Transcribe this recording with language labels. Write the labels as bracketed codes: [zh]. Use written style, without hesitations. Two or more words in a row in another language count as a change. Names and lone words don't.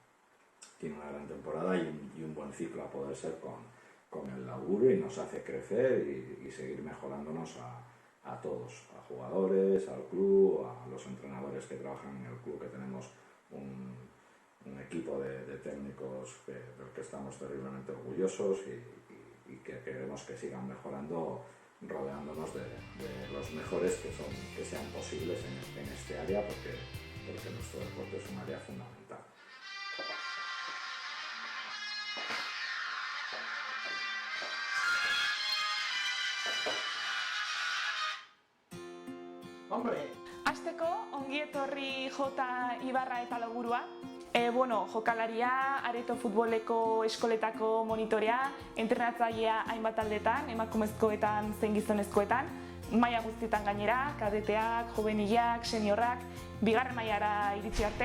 [es] y un buen ciclo a poder ser con el laburo y nos hace crecer y seguir mejorándonos a todos, a jugadores, al club, a los entrenadores que trabajan en el club, que tenemos un equipo de técnicos del que estamos terriblemente orgullosos y que queremos que sigan mejorando, rodeándonos de los mejores que sean posibles en este área, porque nuestro deporte es un área fundamental. [eu] Hasteko, ongi etorri Jota Ibarra eta Logurua. Jokalaria, Areto futboleko eskoletako monitorea, entrenatzailea hainbat taldetan, emakumezkoetan zein gizonezkoetan, maila guztietan gainera, kadeteak, juvenilak, seniorrak, bigarren mailara iritsi arte.